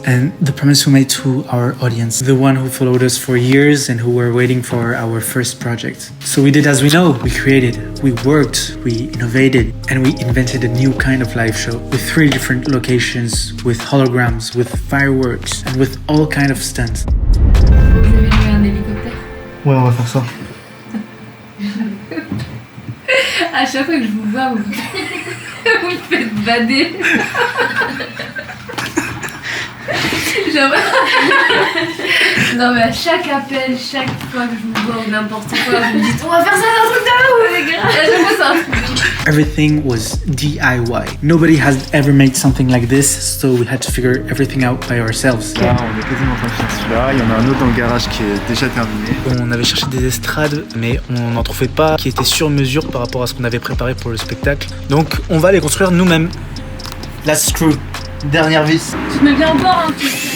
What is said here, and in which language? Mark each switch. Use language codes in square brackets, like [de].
[en] And the promise we made to our audience, the one who followed us for years and who were waiting for our first project. So we did as we know. We created, we worked, we innovated, and we invented a new kind of live show with 3 different locations, with holograms, with fireworks, and with all kind of stunts. [fr] Vous avez loué un hélicoptère? Ouais, on va faire ça. À chaque fois que je vous vois, vous vous me faites bader. Genre... Non mais à chaque appel, chaque fois que je vous vois ou n'importe quoi, vous me dites on va faire ça dans un truc de ouf les gars. À chaque fois c'est un truc. [en] Everything was DIY. Nobody has ever made something like this, so we had to figure everything out by ourselves. [fr] Là, on est quasiment en train de faire celui-là. Il y en a un autre dans le garage qui est déjà terminé. On avait cherché des estrades, mais on n'en trouvait pas qui étaient sur mesure par rapport à ce qu'on avait préparé pour le spectacle. Donc on va les construire nous-mêmes. [en] Last screw, [fr] dernière vis. Tu me viens encore un truc.